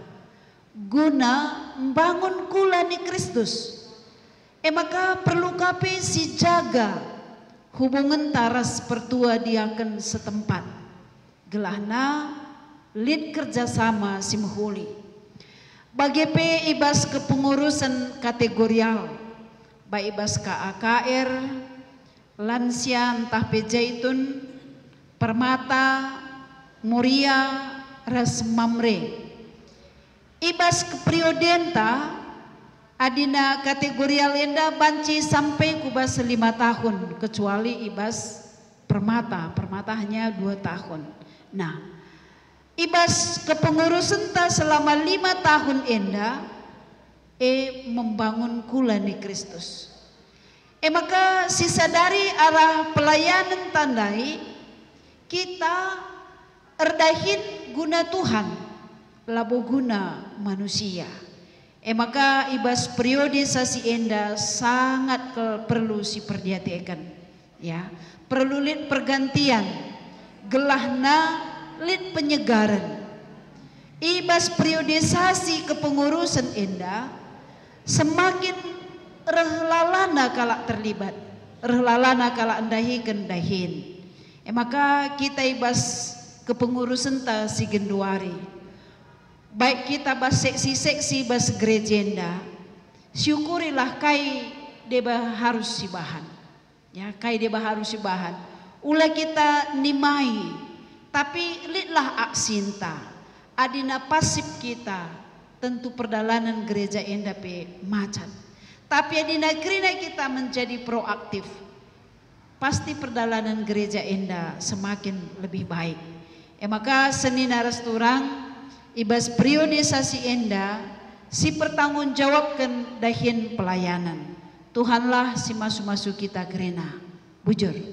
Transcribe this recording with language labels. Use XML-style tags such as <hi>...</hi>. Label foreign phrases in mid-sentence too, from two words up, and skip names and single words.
<id>guna membangun</id> <btx>kula ni Kristus maka perlu kape si jaga hubungan taras pertua diaken setempat gelahna lid kerjasama si mahuli bagi ibas kepengurusan kategorial baik ibas KAKR, lansia entah Pejaitun, Permata, Muria, ras Mamre. Ibas kepriodenta adina kategorial enda banci sampai kubas 5 tahun kecuali ibas Permata hanya 2 tahun. Nah, ibas kepengurusan ta selama 5 tahun enda membangun kula ni Kristus. Maka</btx> <id>sisa dari arah pelayanan</id> <btx>tandai kita erdahin guna Tuhan labo guna manusia. Maka ibas priorisasi enda</btx> <id>sangat perlu</id> <btx>si perhatikan ya. Perlu pergantian gelahna lit penyegaran. Ibas periodisasi kepengurusan enda semakin rehlalana kalak terlibat, rehlalana kalak endahi kendahin. Maka kita ibas kepengurusan ta si genduari. Baik kita bas seksi-seksi bas gerejenda, syukurilah kai deba harus si bahan. Ya, kai deba harus si bahan. Ula kita nimai, tapi litlah aksinta. Adina pasif kita, tentu perdalanan gereja enda pe macan. Tapi adina kerina kita</btx> <id>menjadi proaktif, pasti</id> <btx>perdalanan gereja enda</btx> <id>semakin lebih baik.</id> <btx>Maka seni naras turang ibas priorisasi enda si pertanggungjawabkan dahin pelayanan. Tuhanlah si masu-masu kita gerena. Bujur.</btx>